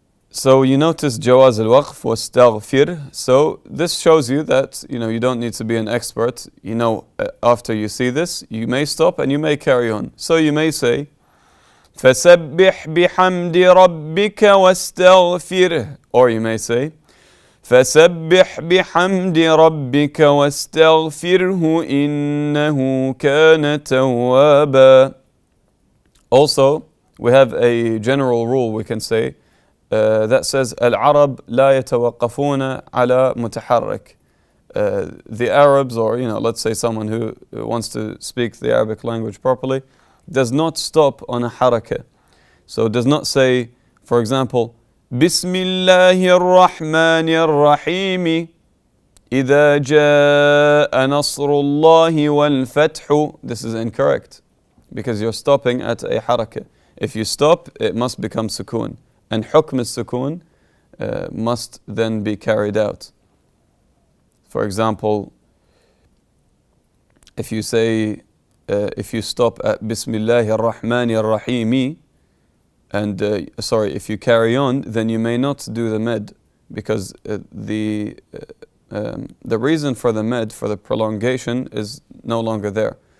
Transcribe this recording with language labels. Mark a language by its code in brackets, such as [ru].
[en] So you notice [ar] جواز الوقف واستغفر. [en] So this shows you that you don't need to be an expert. After you see this, you may stop and you may carry on. So you may say [ar] فسبح بحمد ربك واستغفره. [en] Or you may say [ar] فسبح بحمد ربك واستغفره إنه كان توابا. [en] Also, we have a general rule we can say that says [ar] العرب لا يتوقفون على متحرك. [en] The Arabs, or let's say someone who wants to speak the Arabic language properly, does not stop on a harakah. So does not say, for example, [ar] بسم الله الرحمن الرحيم إذا جاء نصر الله والفتح. [en] This is incorrect, because you're stopping at a harakah. If you stop, it must become sukoon. And hukm al-sukoon must then be carried out. For example, if you stop at Bismillah ar-Rahman ar-Rahimi, and if you carry on, then you may not do the med, because the reason for the med, for the prolongation, is no longer there.